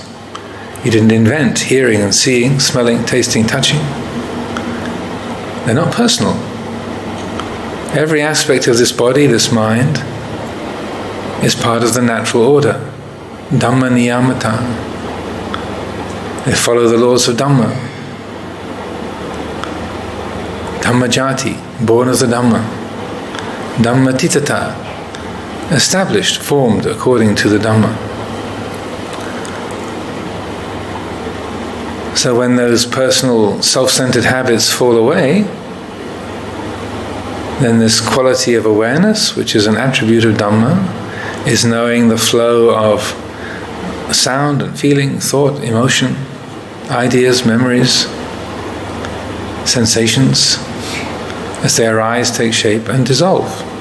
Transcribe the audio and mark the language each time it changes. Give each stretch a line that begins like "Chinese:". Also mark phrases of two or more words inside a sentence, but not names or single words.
English: You didn't invent hearing and seeing, smelling, tasting, touching. They're not personal. Every aspect of this body, this mind, is part of the natural order.
Pali: Dhamma niyamata.
English: They follow the laws of Dhamma.
Pali: Dhamma jati,
English: born of the Dhamma.
Pali: Dhamma titata,
English: established, formed according to the Dhamma. So when those personal self-centered habits fall away, then this quality of awareness, which is an attribute of Dhamma, is knowing the flow of sound and feeling, thought, emotion, ideas, memories, sensations, as they arise, take shape, and dissolve.